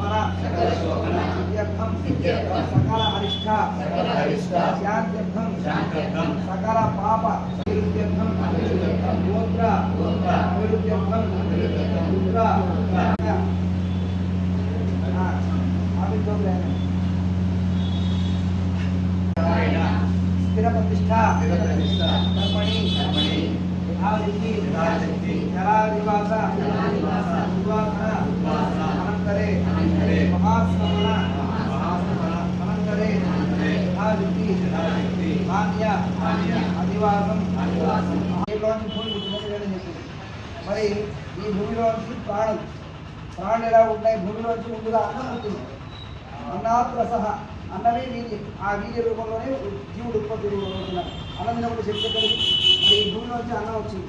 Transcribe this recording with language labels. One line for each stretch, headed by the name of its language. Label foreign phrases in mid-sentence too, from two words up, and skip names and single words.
Sanskrit: सिद्ध्यर्थम सकल अरिष्ट शांत्यर्थम सकल पाप निवृत्त्यर्थम गोत्र निवृत्त्यर्थम रुद्र स्थिर प्रतिष्ठा कर्मणि यथाशक्ति जलादिवास अनंतरे महास्मरण अनंतरे यथाशक्ति मान्य अधिवासम
Telugu: మరి ఈ భూమిలోంచి ప్రాణులు ఎలా ఉంటాయి? భూమిలోంచి ముందుగా అన్నం ఉంటుంది.
Sanskrit: అన్నాత్ రసః,
Telugu: అన్నమే వీర్యం. ఆ వీర్య రూపంలోనే జీవుడు ఉత్పత్తి అవుతున్నాడు. అన్నం తినప్పుడు శక్తి కలిగి మరి ఈ భూమిలోంచి అన్నం వచ్చింది.